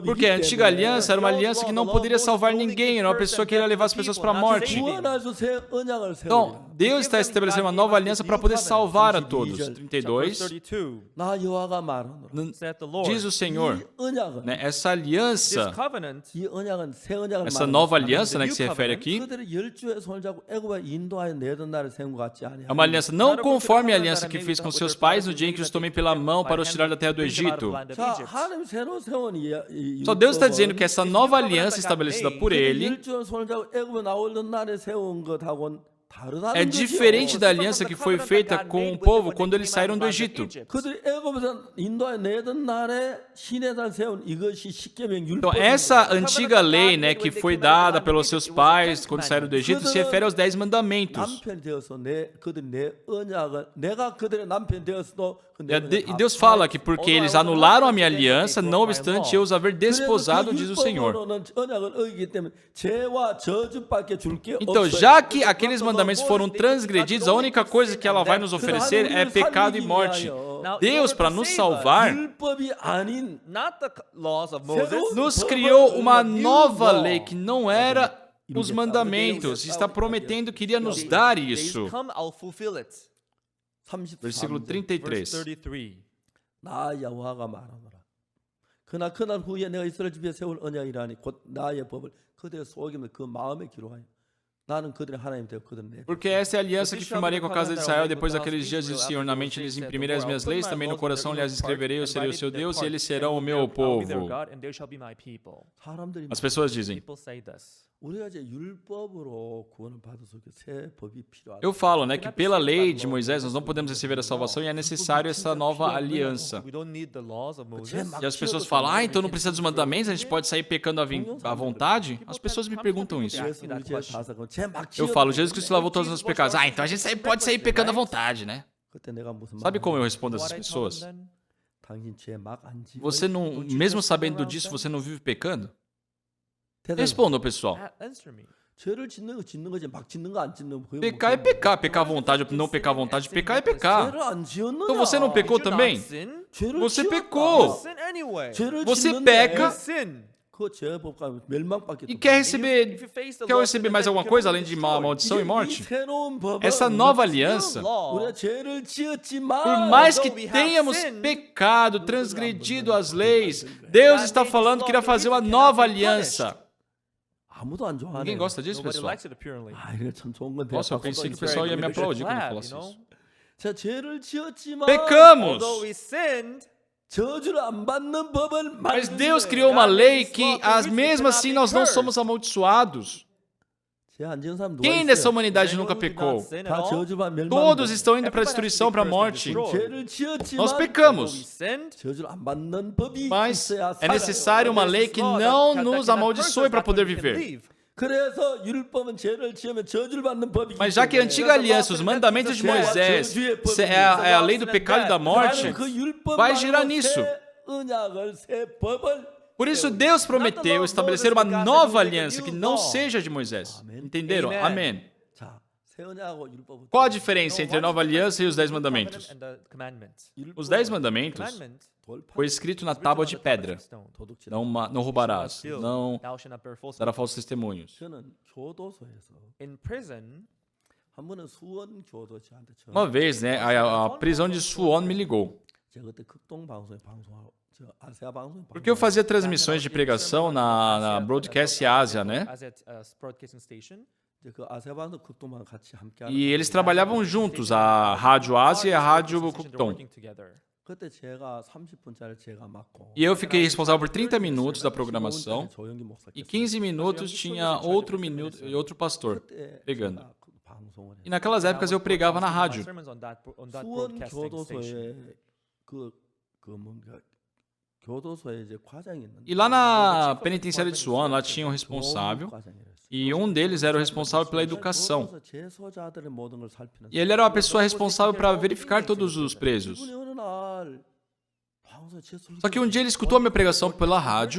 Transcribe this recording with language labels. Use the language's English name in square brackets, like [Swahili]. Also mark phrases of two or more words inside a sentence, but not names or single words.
[Portuguese] Porque a antiga [Korean] 때문에 [Portuguese] aliança era uma aliança que não poderia salvar ninguém, era uma pessoa que iria levar as pessoas para a morte. [Korean] 구원할 수 새 언약을 세우리라. [Portuguese] Então, Deus está estabelecendo uma nova aliança para poder salvar a todos. 32, [Korean] 나 여호와가 말하노라. [Portuguese] diz o Senhor, [Korean] 이 언약은 [Portuguese] né, essa aliança, [Korean] 이 언약은 새 언약을 [Portuguese] essa [Korean] 말하는 [Portuguese] nova aliança, né, que se refere aqui, [Korean] 그들의 열주의 손을 잡고 애굽에 인도하여 내던 날에 세운 것 같지 아니하냐. [Portuguese] é uma aliança não conforme a aliança que fez com seus pais no dia em que os tomei pela mão para os tirar da terra do Egito. [Korean] 자, 하나님 새로 세운 [Portuguese] Só Deus está dizendo que essa nova aliança estabelecida por Ele [Korean] 열주의 손을 잡고 애굽에 나오던 날에 세운 것하고는 [Portuguese] é diferente da aliança que foi feita com o povo quando eles saíram do Egito. [Korean] 그들이 애굽에서 인도하여 내던 날에 시내산 세운 이것이 십계명 [Portuguese] Então, [Korean] 율법. [Portuguese] essa antiga lei, né, que foi dada pelos seus pais quando saíram do Egito, se refere aos 10 mandamentos. [Korean] 남편이 되어서 그들이 내 언약을 내가 그들의 남편 되었어도 [Portuguese] E Deus fala que porque eles anularam a minha aliança, não obstante eu os haver desposado, diz o Senhor. Então, já que aqueles mandamentos foram transgredidos, a única coisa que ela vai nos oferecer é pecado e morte. Deus, para nos salvar, nos criou uma nova lei que não era os mandamentos. Está prometendo que iria nos dar isso. Versículo [Korean] 33절 [Portuguese] 33. 33. [Korean] 나 여호와가 말하노라. 그러나 그날 후에 내가 이스라엘 집에 세울 언약이라니 곧 나의 법을 그들의 속임을 그 마음에 기록하여 나는 그들의 하나님 되어 그들은 내 [Portuguese] Porque essa é a aliança que firmarei com a casa de Israel depois daqueles dias, diz o Senhor. Na mente lhes imprimirei as minhas leis, também no coração lhes escreverei, eu serei o seu Deus e eles serão o meu povo. [Korean] 사람들이 [Portuguese] As pessoas dizem, [English] People say this. [Korean] 우리가 이제 율법으로 구원을 받을 수 있게 새 법이 필요하다. [Portuguese] eu falo, né, que pela lei de Moisés nós não podemos receber a salvação e é necessário essa nova aliança. [English] We don't need the laws of Moses. [Portuguese] E as pessoas falam, então não precisa dos mandamentos, a gente pode sair pecando à vontade? As pessoas me perguntam isso. Eu falo, Jesus Cristo lavou todos os nossos pecados. Então a gente pode sair pecando à vontade, né? [Korean] 그때 내가 무슨 [Portuguese] Sabe [Korean] 말을 [Portuguese] como eu respondo a essas [English] What I told [Portuguese] pessoas? [English] them then? [Korean] 당신 죄막안 지고 [Portuguese] Você não, mesmo sabendo disso, você não vive pecando? Respondam, pessoal. [English] Answer me. [Korean] 죄를 짓는 거지 막 짓는 거 안 짓는 거. [Portuguese] Pecar é pecar, pecar à vontade ou não pecar à vontade, pecar é pecar. [Korean] 죄를 안 지었느냐? [Portuguese] Então você não pecou [English] Did you [Portuguese] também? [English] not sin? [Korean] 죄를 [Portuguese] Você [Korean] 지었다. [Portuguese] pecou. [English] Sin anyway. [Korean] 죄를 [Portuguese] Você [Korean] 짓는데 [Portuguese] peca [English] Sin. [Korean] 그 죄법과 멸망밖에 [Portuguese] E [Korean] 더 [Portuguese] quer [Korean] 없어. [Portuguese] receber, [English] If you face the [Portuguese] quer [English] law, [Portuguese] receber [English] then [Portuguese] mais [English] you [Portuguese] alguma [English] can [Portuguese] coisa [English] be [Portuguese] além de [English] destroyed. [Portuguese] maldição e [Korean] 이 [Portuguese] morte? [Korean] 새로운 법은 [Portuguese] Essa nova aliança, [Korean] 우리가 죄를 지었지만 [Portuguese] por mais que [English] Although we have [Portuguese] tenhamos [English] sinned, [Portuguese] pecado, transgredido as leis, Deus está falando que irá fazer uma nova aliança. [Korean] 아무도 안 좋아하네. [Portuguese] Ninguém gosta disso, [English] Nobody [Portuguese] pessoal. [English] likes it apparently. [Korean] 아, 이거 참 좋은 건데. [Portuguese] Nossa, eu pensei que o pessoal ia me aplaudir quando eu [English] Glad, [Portuguese] falasse [English] you [Portuguese] isso. [English] know? [Korean] 자, 죄를 지었지만 [Portuguese] Pecamos! [English] Although we sinned, [Korean] 저주를 안 받는 법을 [Portuguese] Mas [Korean] 만드는 [Portuguese] Deus [Korean] 거예요. [Portuguese] criou uma lei que, mesmo assim, nós não somos amaldiçoados. [Korean] 죄안 지은 사람 누가 [Portuguese] Quem [Korean] 있어요? [Portuguese] nessa humanidade [English] anyone [Portuguese] nunca [English] who did [Portuguese] pecou? [English] not sin at [Korean] 다 [English] all, [Korean] 저주받 멸망. [Portuguese] Todos estão indo para a destruição, para a morte. [Korean] 죄를 지었지만 [Portuguese] Nós [English] although we [Portuguese] pecamos, [English] sinned, [Korean] 저주를 안 받는 법이 [Portuguese] mas [Korean] 있어야 [Portuguese] é [Korean] 살아요. [Portuguese] necessário uma lei que não nos amaldiçoe para poder viver. [English] leave. [Korean] 그래서 율법은 죄를 지으면 저주를 받는 법이기 [Portuguese] Mas já que a antiga aliança, os mandamentos de Moisés, é a lei do pecado e da morte, vai girar nisso. Por isso Deus prometeu estabelecer uma nova aliança que não seja de Moisés. Entenderam? Amém. Qual a diferença entre a nova aliança e os 10 mandamentos? [English] And the commandments. [Portuguese] Os 10 mandamentos [English] Commandments [Portuguese] foi escrito na tábua de pedra. Não roubarás, não [English] Thou shalt not bear false [Portuguese] dará [English] witness. [Portuguese] falsos testemunhos. [Korean] 저는 교도소에서 [English] In prison, [Korean] 한 번은 수원 교도 저한테 전화. [Portuguese] Uma vez, né, a prisão de Suwon me ligou. [Korean] 제가 그때 극동 방송에 방송하고 저 아시아 방송에 [Portuguese] Porque eu fazia transmissões de pregação na Broadcast Ásia, né? [English] as at broadcasting station. [Korean] 이제 그 아시아 방송 극동방 같이 함께 [Portuguese] E eles trabalhavam juntos, a Rádio Ásia e a Rádio Kupton. [English] Working together. [Korean] 그때 제가 30분짜리 제가 맡고 [Portuguese] E eu fiquei responsável por 30 minutos da programação [Korean] 조영기 목사 [Portuguese] e 15 minutos tinha outro pastor pregando. E naquelas épocas eu pregava na rádio. [English] Sermons on that [Korean] 수원 [English] broadcasting station. [Korean] 교도소에 그 뭔가 교도소에 이제 과장이 있는데 [Portuguese] E lá na penitenciária de Suwon, lá tinha um responsável e um deles era o responsável pela educação. [Korean] 교도소 재소자들의 모든 걸 살피는 [Portuguese] E ele era uma pessoa responsável para verificar todos os presos. [Korean] 이분이 어느 날 방송에 제 소리 [Portuguese] Só que um dia ele escutou a minha pregação pela rádio